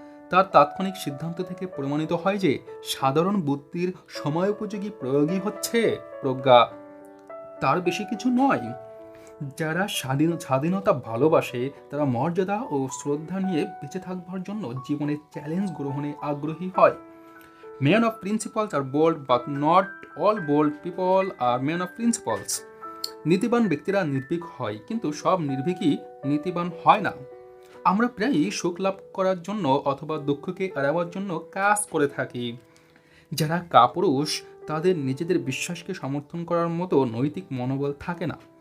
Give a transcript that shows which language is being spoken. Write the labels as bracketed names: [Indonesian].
[Bangla] তার তাৎক্ষণিক সিদ্ধান্ত থেকে প্রমাণিত হয় যে সাধারণ বুদ্ধির সময়োপযোগী প্রয়োগই হচ্ছে প্রজ্ঞা, তার বেশি কিছু নয়। যারা স্বাধীনতা ভালোবাসে তারা মর্যাদা ও শ্রদ্ধা নিয়ে বেঁচে থাকবার জন্য জীবনের চ্যালেঞ্জ গ্রহণে আগ্রহী হয়। [English] Men of principles are bold, but not all bold people are men of principles. [Bangla] নীতিবান ব্যক্তিরা নির্ভীক হয়, কিন্তু সব নির্ভীকই নীতিবান হয় না। আমরা প্রায়ই সুখ লাভ করার জন্য অথবা দুঃখকে এড়াবার জন্য কাজ করে থাকি। যারা কাপুরুষ তাদের নিজেদের বিশ্বাসকে সমর্থন করার মতো নৈতিক মনোবল থাকে না।